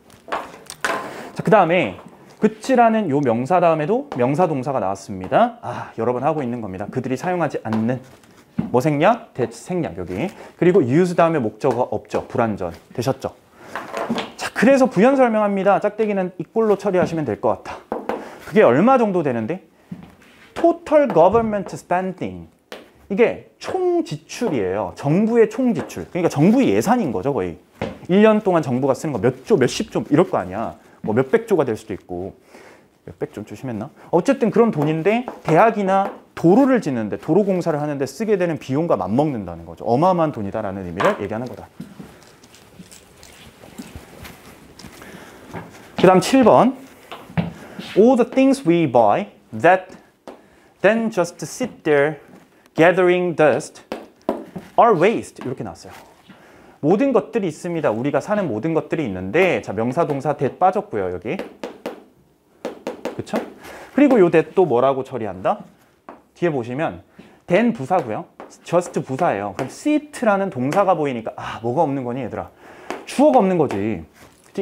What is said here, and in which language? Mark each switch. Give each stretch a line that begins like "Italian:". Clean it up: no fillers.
Korean: 자, 그 다음에 그치라는 요 명사 다음에도 명사 동사가 나왔습니다. 아, 여러 번 하고 있는 겁니다. 그들이 사용하지 않는 뭐 생략? that 생략 여기. 그리고 use 다음에 목적어가 없죠. 불완전. 되셨죠? 자, 그래서 부연 설명합니다. 짝대기는 이꼴로 처리하시면 될 것 같아. 그게 얼마 정도 되는데?
English: Total government spending.
Korean: 이게 총 지출이에요. 정부의 총 지출. 그러니까 정부의 예산인 거죠, 거의. 1년 동안 정부가 쓰는 거 몇 조, 몇십 조 이럴 거 아니야. 뭐 몇백 조가 될 수도 있고. 몇백 조 심했나? 어쨌든 그런 돈인데 대학이나 도로를 짓는데 도로 공사를 하는데 쓰게 되는 비용과 맞먹는다는 거죠. 어마어마한 돈이다라는 의미를 얘기하는 거다. 그 다음 7번.
English: All the things we buy that then just sit there gathering dust are waste.
Korean: 이렇게 나왔어요. 모든 것들이 있습니다. 우리가 사는 모든 것들이 있는데 자 명사 동사 that 빠졌고요. 여기. 그쵸? 그리고 요 that 또 뭐라고 처리한다? 뒤에 보시면 then 부사고요. just 부사예요. 그럼 sit라는 동사가 보이니까 아 뭐가 없는 거니 얘들아? 주어가 없는 거지. 그치?